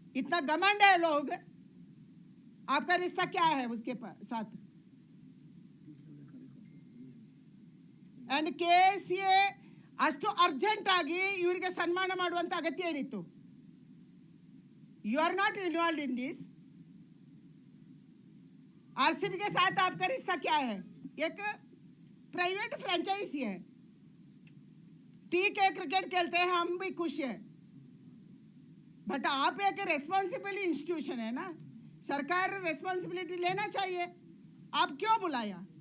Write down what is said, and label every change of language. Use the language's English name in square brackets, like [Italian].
[Hindi] इतना घमंड है लोग, आपका रिश्ता क्या है उसके साथ? [Kannada] एंड KCA ಅಷ್ಟು ಅರ್ಜೆಂಟ್ ಆಗಿ ಇವರಿಗೆ ಸನ್ಮಾನ ಮಾಡುವಂತ ಅಗತ್ಯ ಏನಿತ್ತು? [English] You are not involve in this. [Hindi] RCB के साथ आपका रिश्ता क्या है? एक प्राइवेट फ्रेंचाइजी है, ठीक है, क्रिकेट खेलते हैं, हम भी खुश हैं, बट आप एक रेस्पॉन्सिबल इंस्टीट्यूशन है ना, सरकार रेस्पॉन्सिबिलिटी लेना चाहिए. आप क्यों बुलाया?